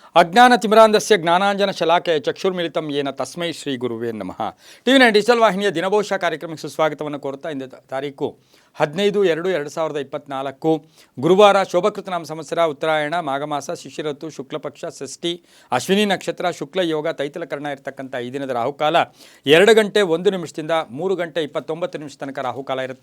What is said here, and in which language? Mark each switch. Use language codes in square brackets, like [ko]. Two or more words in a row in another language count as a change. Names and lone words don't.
[sa] ಅಜ್ಞಾನತಿಮಿರಾಂಧಸ್ಯ ಜ್ಞಾನಾಂಜನಶಲಾಕೆಯ ಚಕ್ಷುರ್ಮಿಲಿತಂ ಯೇನ ತಸ್ಮೈ ಶ್ರೀ ಗುರುವೇ ನಮಃ. [kn] ಟಿವಿ9 ಡಿಜಿಟಲ್ ವಾಹಿನಿಯ ದಿನಭವಿಷ್ಯ ಕಾರ್ಯಕ್ರಮಕ್ಕೆ ಸುಸ್ವಾಗತವನ್ನು ಕೋರುತ್ತಾ ಇಂದು ತಾರೀಕು 15/2/2024 ಗುರುವಾರ ಶೋಭಕೃತ ನಾಮ ಸಂವತ್ಸರ ಉತ್ತರಾಯಣ ಮಾಘಮಾಸ ಶಿಶಿರತು ಶುಕ್ಲಪಕ್ಷ ಷಷ್ಠಿ ಅಶ್ವಿನಿ ನಕ್ಷತ್ರ ಶುಕ್ಲ ಯೋಗ ತೈತಲಕರಣ ಇರತಕ್ಕಂಥ ಈ ದಿನದ ರಾಹುಕಾಲ 2 ಗಂಟೆ 1 ನಿಮಿಷದಿಂದ 3 ಗಂಟೆ 29 ನಿಮಿಷ ತನಕ ರಾಹುಕಾಲ ಇರುತ್ತೆ.